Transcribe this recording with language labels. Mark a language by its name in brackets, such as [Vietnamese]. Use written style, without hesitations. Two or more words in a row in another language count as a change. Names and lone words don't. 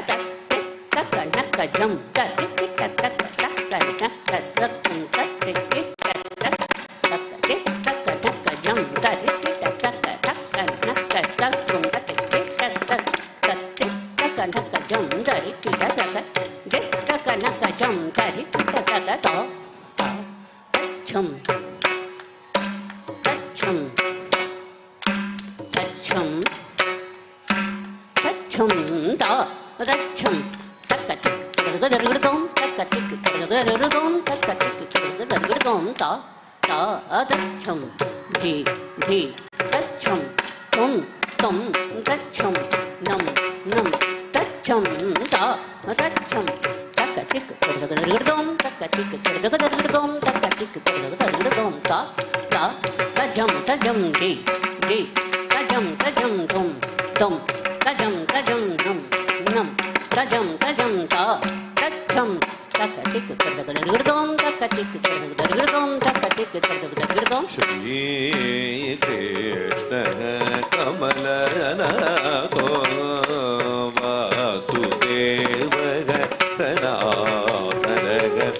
[Sanskrit] न क झुम त रे के त क न क कुम त रे के त दे त क न क झुम त रे के त क न क कुम त रे के त क न क झुम त रे के त दे त क न क झुम त रे के त ता झुम झुम तच्छुं ता तच्छुं तक्कचिक गदरगदों तक्कचिक गदरगदों तक्कचिक गदरगदों ता तच्छुं धी धी तच्छुं तुं तुं तच्छुं नं नं तच्छुं ता तच्छुं तक्कचिक गदरगदों तक्कचिक गदरगदों तक्कचिक गदरगदों ता तजं तजं धी धी तजं तजं तुं तुं तजं तजं नं नं तजं तजं ता तच्छं तक्कचिक गदरगदों तक्कचिक गदरगदों तक्कचिक गदरगदों श्रीकृष्ण कमलनाथो वासुदेवः सनातनः